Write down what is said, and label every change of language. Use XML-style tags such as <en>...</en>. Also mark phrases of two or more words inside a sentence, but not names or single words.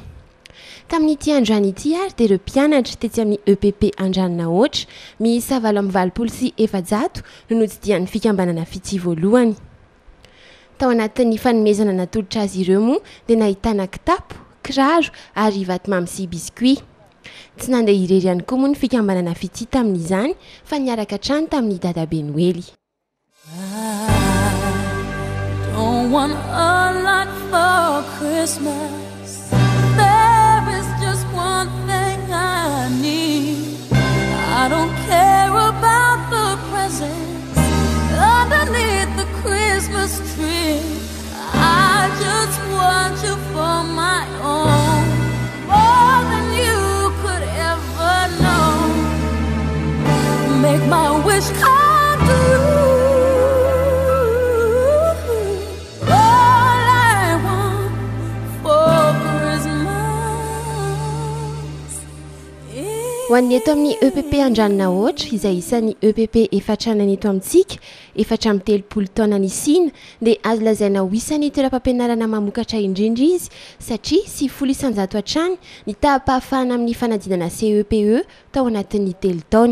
<mg>Tamin'ity androany ity ary dia ireo mpianatra tetsy amin'ny EPP Andraninahoatra miisa 700 no notsidian'ny fikambanana fity voalohany. Tao anatin'ny fanomezana natolotra azy ireo moa dia nahitana kitapo, kiraro ary vatomamy sy biskuit. Tsy nandeha irery ihany koa moa ny fikambanana fity tamin'izany fa niaraka hatrany tamin'ny dadabe Noely.</mg> <en>I don't want a lot for Christmas. One thing I need. I don't care about the presents underneath the Christmas tree. I just want you for my own, more than you could ever know. Make my wish come true.</en> <mg>Ho an'ny eto amin'ny EPP Andraninahoatra izay isan'ny EPP efatranany eto amintsika, 430 taona nisina dia azo lazaina ho isan'ny toeram-pampianarana mamokatra indrindra izy satria 700 hatrany ny tahapahafahana amin'ny fanadinana CEPE tao anatin'ny 3 taona.</mg>